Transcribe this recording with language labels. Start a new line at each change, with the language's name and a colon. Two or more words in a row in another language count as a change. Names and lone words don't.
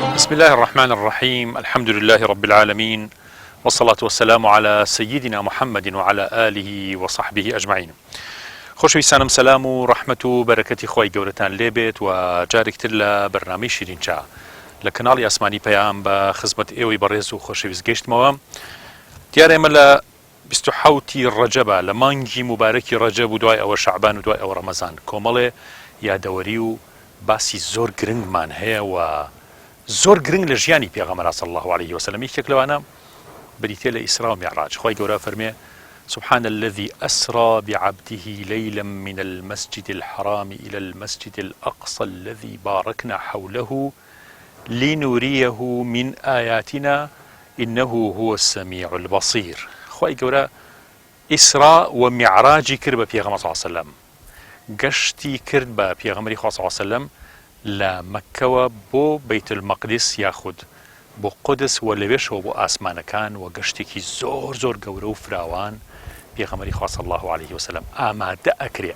Arabic: بسم الله الرحمن الرحيم. الحمد لله رب العالمين، والصلاة والسلام على سيدنا محمد وعلى آله وصحبه أجمعين.
Central Kurdish: خۆشەویستانم سەلام و ڕەحمەت و بەرەکەتی خۆی گەورەتان لێبێت و جارێکتر لە بەرنامەی شیرینچا لە کەناڵی ئاسمانی پەیام بە خزمەت ئێوەی بەڕێز و خۆشەویست گەیشتمەوە. دیارە ئێمە لە 27 ڕەجەبە، لە مانگی مبارەکی ڕەجەب و دوای ئەوە شەعبان و دوای ئەوە ڕەمەزان کۆمەڵێ یادەوەری و باسی زۆر گرنگمان هەیە و زۆر گرنگ لە ژیانی پێغەمبەر
Arabic: صلی الله عليه وسلم.
Central Kurdish: یەکێک لەوانە بریتێ لە ئیسرا و میعراج. خۆی گەورە فەرمێ:
Arabic: سبحان الذي أسرى بعبده ليلا من المسجد الحرام إلى المسجد الأقصى الذي باركنا حوله لنريه من آياتنا إنه هو السميع البصير.
Central Kurdish: خۆی گەورە ئیسرا و میعراجی کرد بە پێغەمبەر
Arabic: صلی الله عليه وسلم،
Central Kurdish: گەشتی کرد بە پێغەمبەری خوا
Arabic: صلی الله عليه وسلم
Central Kurdish: لە مەککەوە بۆ بەیت المەقدس یاخود بۆ قودس و لەوێشەوە بۆ ئاسمانەکان و گەشتێکی زۆر زۆر گەورە و فراوان پێغەمبەری خوا
Arabic: صلی الله عليه وسلم
Central Kurdish: ئامادە ئەکرێ.